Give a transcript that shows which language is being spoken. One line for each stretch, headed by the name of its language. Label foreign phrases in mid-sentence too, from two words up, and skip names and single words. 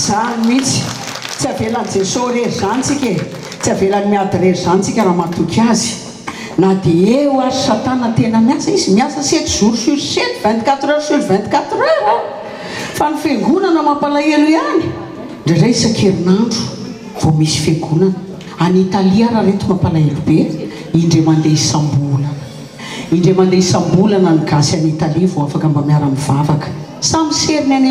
Malagasy: zany mihitsy tsy avelan'ny jesosy rery zany tsika e tsy avelan'ny miady rery zany tsika raha matoky azy na dia eo ary satana tena miasa izy miasa
French: 7 jours sur 7 24 heures sur 24 heures
Malagasy: fa ny fiangonana mampalahelo ihany ndraindray isan-kerinandro vao misy fiangonana any Italia raha reto mampalahelo be indray mandeha isam-bolana indray mandeha isam-bolana ny gasy any Italia vao afaka mba miara-mivavaka samy seriny any